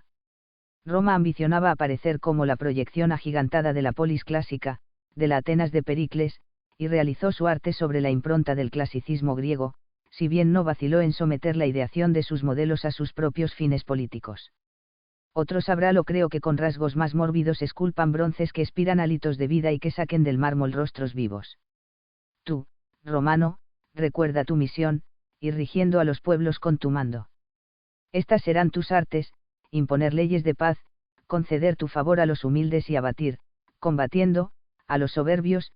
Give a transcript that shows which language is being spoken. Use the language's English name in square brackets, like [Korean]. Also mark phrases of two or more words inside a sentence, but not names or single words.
[Spanish] Roma ambicionaba aparecer como la proyección agigantada de la polis clásica, de la Atenas de Pericles, y realizó su arte sobre la impronta del clasicismo griego, si bien no vaciló en someter la ideación de sus modelos a sus propios fines políticos. Otros habrá lo creo que con rasgos más mórbidos esculpan bronces que expiran halitos de vida y que saquen del mármol rostros vivos. Tú, romano, recuerda tu misión, ir rigiendo a los pueblos con tu mando. Estas serán tus artes, imponer leyes de paz, conceder tu favor a los humildes y abatir, combatiendo, a los soberbios.